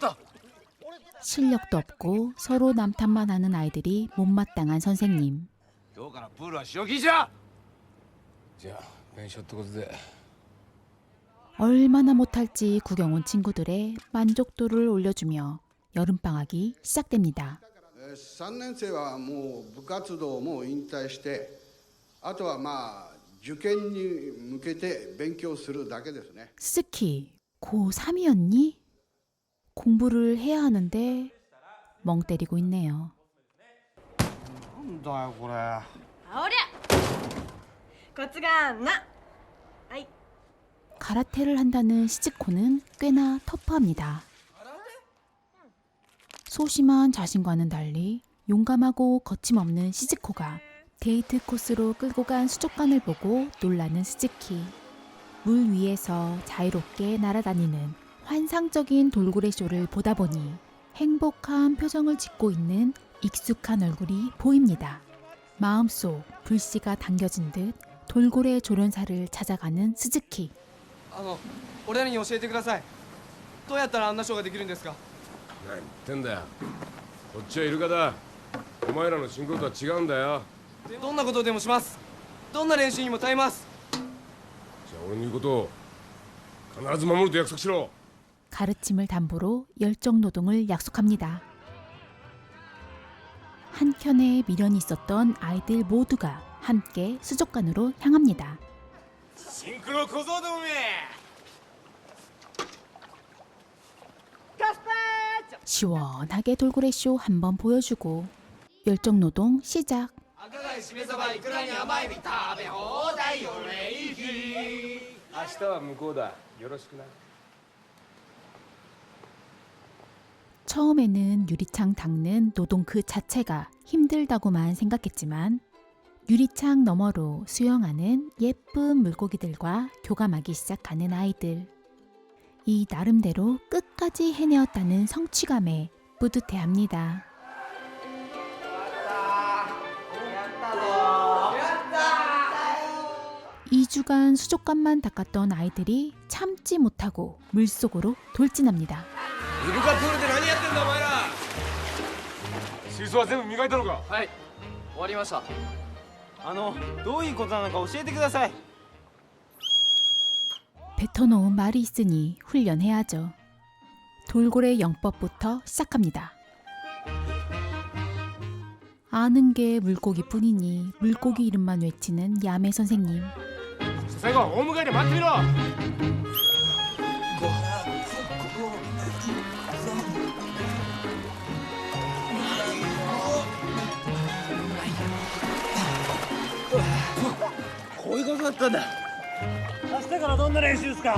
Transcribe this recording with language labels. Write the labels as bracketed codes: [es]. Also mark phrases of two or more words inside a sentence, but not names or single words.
[ko] 실력도 없고 서로 남탓만 하는 아이들이 못마땅한 선생님. [ja] 今日からプールは使用禁止だじゃあ弁償ってことで [ko] 얼마나 못할지 구경 온 친구들의 만족도를 올려주며 여름방학이 시작됩니다. [ja] 3 年生はもう部活動も引退してあとはまあ受験に向けて勉強するだけですね。 [ko] 스키 고3이었니? 공부를 해야 하는데 멍 때리고 있네요. [ja] なんだよこれあおりゃコツがあんな [ko] 가라테를 한다는 시즈코는 꽤나 터프합니다. 소심한 자신과는 달리 용감하고 거침없는 시즈코가 데이트 코스로 끌고 간 수족관을 보고 놀라는 스즈키. 물 위에서 자유롭게 날아다니는 환상적인 돌고래 쇼를 보다 보니 행복한 표정을 짓고 있는 익숙한 얼굴이 보입니다. 마음속 불씨가 당겨진 듯 돌고래 조련사를 찾아가는 스즈키. [ja] 俺らに教えてください。どうやったらあんなショーができるんですか。何言ってんだよこっちはイルカだお前らのシンクロとは違うんだよどんなことでもします。どんな練習にも耐えます。じゃあ俺の言うことを必ず守ると約束しろ [ko] 가르침을 담보로 열정 노동을 약속합니다. 한켠에 미련이 있었던 아이들 모두가 함께 수족관으로 향합니다. [ja] シンクロ小僧どもめ [ko] 시원하게 돌고래 쇼 한번 보여주고 열정 노동 시작. [ja] 赤貝しめ鯖いくらに甘エビ食べ放題よレイヒー明日は向こうだよろしくな [ko] 처음에는 유리창 닦는 노동 그 자체가 힘들다고만 생각했지만 유리창 너머로 수영하는 예쁜 물고기들과 교감하기 시작하는 아이들. 이 나름대로 끝까지 해내었다는 성취감에 뿌듯해합니다. 이 2주간 수족관만 닦았던 아이들이 참지 못하고 물속으로 돌진합니다. [ja] イルカプールで何やってんだお前ら水槽は全部磨いたのかはい終わりました。どういうことなのか教えてください。 [ko] 뱉어놓은 말이 있으니 훈련해야죠. 돌고래 영법부터 시작합니다. 아는 게 물고기뿐이니 물고기 이름만 외치는 야매 선생님. [ja] 最後は大迎えで待ってみろこういうことだったんだ明日からどんな練習ですか